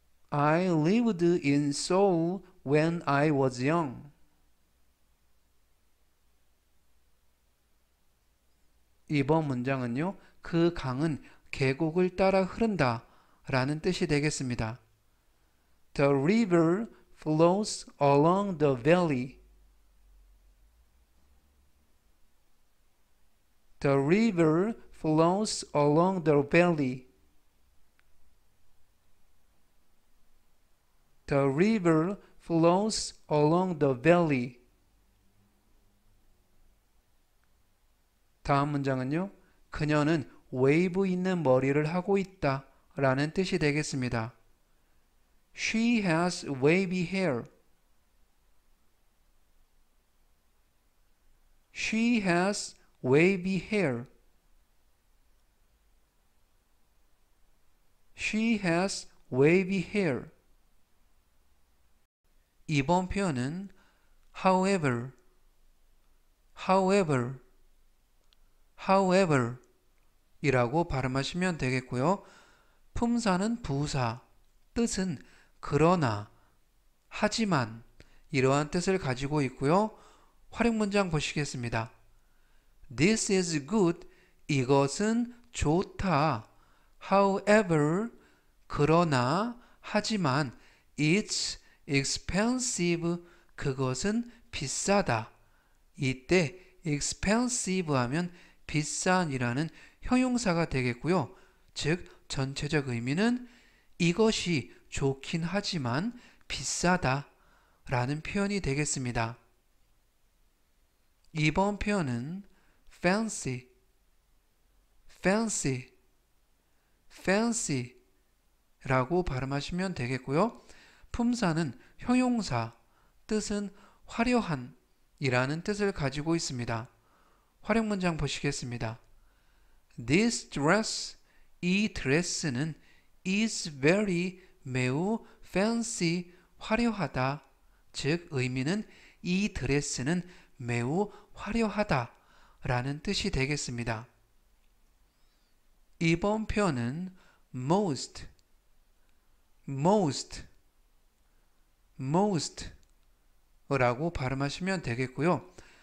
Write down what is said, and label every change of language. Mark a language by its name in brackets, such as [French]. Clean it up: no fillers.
[English] I lived in Seoul when I was young. [Korean] 이번 문장은요, 그 강은 계곡을 따라 흐른다 라는 뜻이 되겠습니다. [English] The river flows along the valley. The river flows along the valley. The river flows along the valley. [Korean] 다음 문장은요, 그녀는 웨이브 있는 머리를 하고 있다 라는 뜻이 되겠습니다. [English] She has wavy hair. She has wavy hair. She has wavy hair. [Korean] 이번 표현은 however, however, however 이라고 발음하시면 되겠고요. 품사는 부사, 뜻은 그러나, 하지만 이러한 뜻을 가지고 있고요. 활용 문장 보시겠습니다. [English] This is good. [Korean] 이것은 좋다. [English] However, [Korean] 그러나, 하지만 [English] it's expensive. [Korean] 그것은 비싸다. 이때 expensive 하면 비싼이라는 형용사가 되겠고요. 즉 전체적 의미는 이것이 좋긴 하지만 비싸다 라는 표현이 되겠습니다. 이번 표현은 fancy, fancy, fancy 라고 발음하시면 되겠고요. 품사는 형용사, 뜻은 화려한 이라는 뜻을 가지고 있습니다. 활용 문장 보시겠습니다. [English] This dress, [Korean] 이 드레스는 [English] is very, [Korean] 매우 [English] fancy, [Korean] 화려하다. 즉 의미는 이 드레스는 매우 화려하다 라는 뜻이 되겠습니다. 이번 표현은 most, most, most 라고 발음하시면 되겠고요.